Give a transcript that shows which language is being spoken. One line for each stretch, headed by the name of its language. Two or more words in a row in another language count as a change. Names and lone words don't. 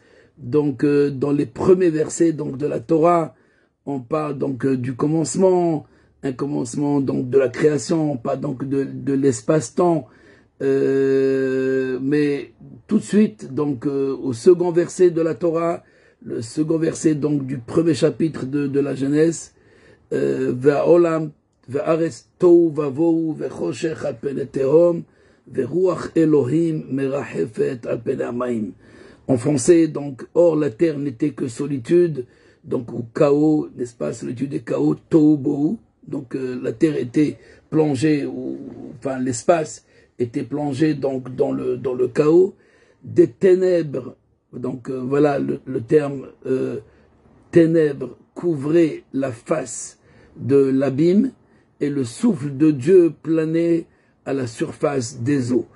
French: Donc dans les premiers versets donc de la Torah, on parle donc du commencement, un commencement donc de la création, on parle donc de l'espace-temps. Mais tout de suite, donc au second verset de la Torah, le second verset donc du premier chapitre de la Genèse,
Hebrew: ועולם והארץ תהו ובהו וחשך על פני תהום ורוח אלהים מרחפת על פני המים.
French: En français, donc, or la terre n'était que solitude, donc ou chaos, n'est-ce pas, solitude et chaos,
Hebrew: תהו בהו.
French: Donc la terre était plongée, enfin l'espace était plongé donc dans le chaos, des ténèbres, donc voilà le terme ténèbres couvrait la face de l'abîme et le souffle de Dieu planait à la surface des eaux.